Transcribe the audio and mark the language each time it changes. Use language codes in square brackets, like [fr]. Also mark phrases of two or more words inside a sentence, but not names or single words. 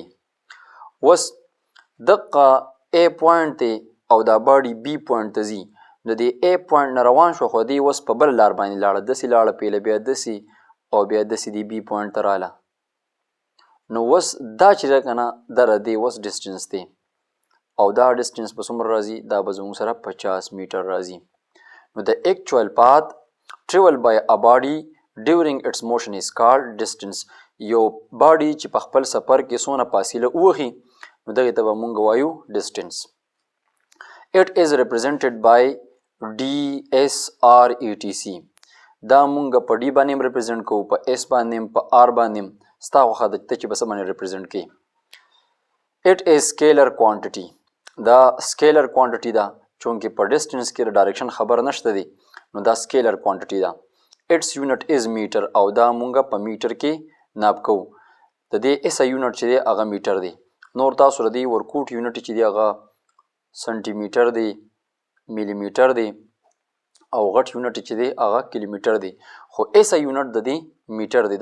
[ps] اوس دقه A پوینټ دی او دا باډي B پوینټ ته ځي، نو د A پوینټ نه روان شو خو دی اوس په بل لار باندې لاړه، داسې لاړه پیله، بیا داسې او بیا داسې د B پوینټ ته راله، نو اوس دا چې ده که نه دا د دې اوس ډسټنس دی، او دا ډسټنس په څومره راځي؟ دا به زموږ سره 50 میټر راځي. نو د [en] actual path travel by a body during its motion is called distance. [ps] یو باډي چې په خپل سفر کې څونه فاصله ووهي نو دغې ته به مونږ وایو ډسټنس. [en] It is represented by DSRETC. [ps] دا مونږ په D باندې هم ریپرزینټ کوو، په S باندې هم، په R باندې هم. ستا خوښه ده ته چې په څه باندې ریپرزینټ کوې. [en] It is scalar quantity. [ps] دا [en] scalar quantity [ps] ده، چونکې په ډسټنس کې د ډایرکشن خبر نشته دی، نو دا [en] scalar quantity [ps] ده. [en] Its unit is meter، [ps] او دا مونږ په میټر کې ناب کوو. د دې ایسه یونټ چې دی هغه میټر دی. نور تاسو د دې ورکوټ یونټ چې دی هغه سنټي میټر دی، میلی میټر دی، او غټ یونټ چې دی هغه کیلومیټر دی، خو ایسه یونټ د دې میټر دی.